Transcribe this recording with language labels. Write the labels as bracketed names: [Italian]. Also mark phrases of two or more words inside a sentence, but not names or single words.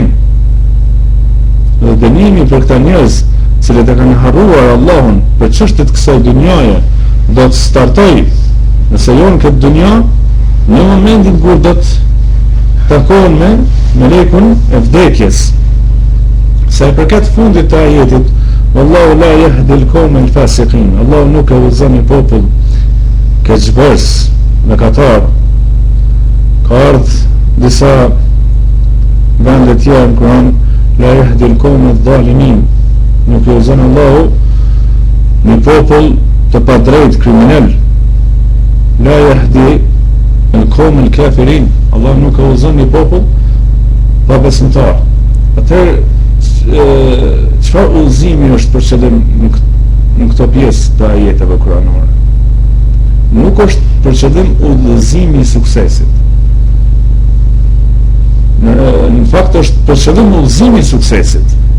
[Albanian] Dhe dënimi për këta njerëz cilët e kanë harruar Allahun për çështjet kësaj dunjaje do të startoj nëse jo në këtë dunja, në momentin kur do të takohen me melekun e vdekjes. Sa i përket fundit të ajetit, [Arabic] والله لا يهدي القوم الفاسقين, [Albanian] Allahu nuk e udhëzon një popull keqbërës, mëkatar. Ka ardhur disa vende të tjera në Kur'an, [Arabic] لا يهدي القوم الظالمين, [Albanian] nuk e udhëzon Allahu një popull të padrejt, kriminal. [Arabic] لا يهدي القوم الكافرين, [Albanian] Allah nuk e udhëzon një popull pa besimtar. Atëherë çfarë udhëzimi është për qëllim në këto pjesë të ajeteve kuranore? Nuk është për qëllim udhëzimi i suksesit. Në fakt është për qëllim udhëzimi i suksesit.